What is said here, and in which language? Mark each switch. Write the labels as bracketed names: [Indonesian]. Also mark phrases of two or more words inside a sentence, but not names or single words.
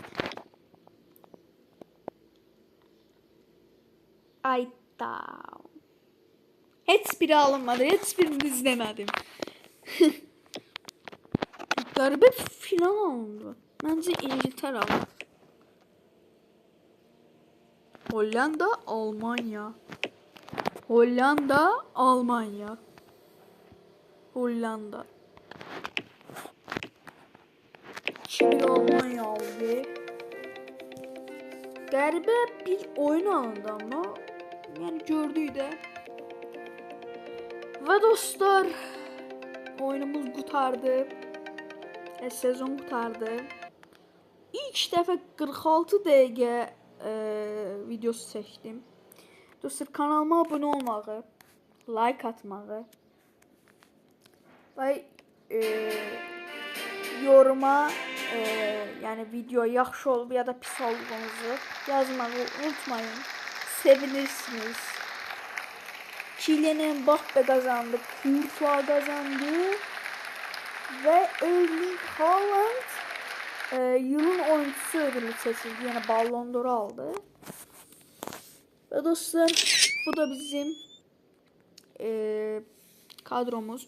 [Azerbaijani] Ayda. Heç biri alınmadı, heç birini izləmədim. Qəribə final alındı. Məncə İngiltərə alır. Hollanda, Almanya. Hollanda, Almanya. [Turkish] Hollanda. Şimdi Almanya aldı. [Azerbaijani] Qəribə bir oyun alındı ama. Yəni gördük də. Və dostlar, oyunumuz qurtardı. Sezon qurtardı. İlk dəfə 46 dəqiqə videosu çəkdim. Dostlar, kanalıma abunə olmağı, like atmağı və yoruma yəni video yaxşı olub ya da pis olduğunuzu yazmağı unutmayın. Sevinirsiniz. [Turkish] Kylian Mbappe kazandı, Courtois kazandı ve Erling Haaland yılın oyuncusu ödülü seçildi. Yani Ballon d'Or aldı. Ve dostlar, bu da bizim kadromuz.